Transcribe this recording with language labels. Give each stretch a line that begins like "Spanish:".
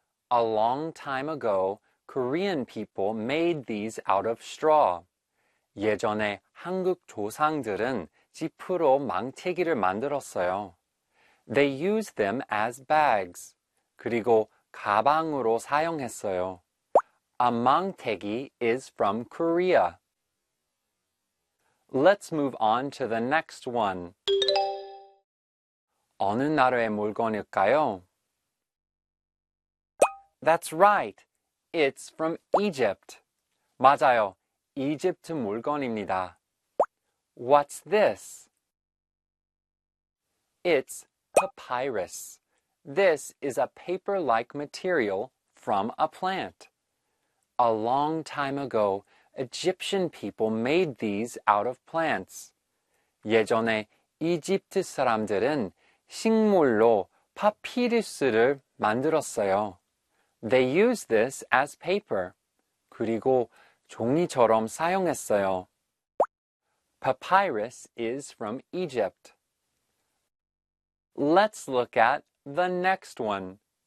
English: A long time ago, Korean people made these out of straw.
Korean: 예전에 한국 조상들은 지푸로 망태기를 만들었어요.
English: They used them as bags.
Korean: 그리고 가방으로 사용했어요.
English: A 망태기 is from Korea. Let's move on to the next one.
Korean: 어느 나라의 물건일까요?
English: That's right. It's from Egypt.
Korean: 맞아요. 이집트 물건입니다.
English: What's this? It's papyrus. This is a paper-like material from a plant. A long time ago, Egyptian people made these out of plants.
Korean: 예전에 이집트 사람들은 식물로 파피루스를 만들었어요.
English: They used this as paper.
Korean: 그리고 종이처럼 사용했어요.
English: Papyrus is from Egypt. Let's look at the next one.